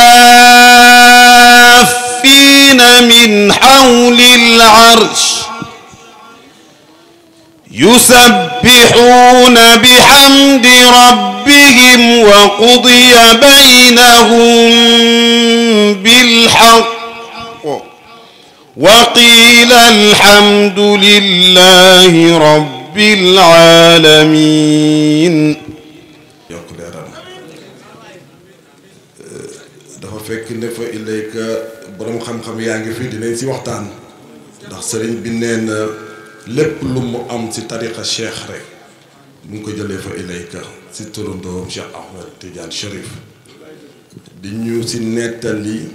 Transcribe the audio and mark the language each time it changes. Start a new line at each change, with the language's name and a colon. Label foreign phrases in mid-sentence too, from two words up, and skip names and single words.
Arabic: حافين من حول العرش يسبحون بحمد ربهم وقضي بينهم بالحق وقيل الحمد لله رب العالمين.
Wolof: dafa fekk ne
Arabic: فإليك
Wolof: borom xam-xam yaa ngi fi dinañ si waxtaan ndax sëriñ bi nee na lépp lu mu am ci tariqa cheikh rek mu ngi ko jëlee
Arabic: فإليك
Wolof: ci turandoo Cheikh Ahmed Tidiane Chérif di ñu ci nettali